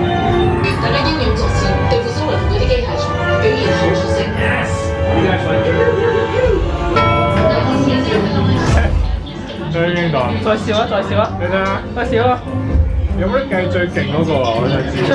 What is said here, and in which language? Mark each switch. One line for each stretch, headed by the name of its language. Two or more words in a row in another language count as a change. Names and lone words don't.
Cantonese: 大家英勇作戰，對付蘇雲嗰啲機械蟲，表現好出色。
English: Yes. You guys like it?
Cantonese: 最應檔。再笑啊！再笑啊！你睇下，再笑啊！有冇得計最勁嗰個啊？我就知。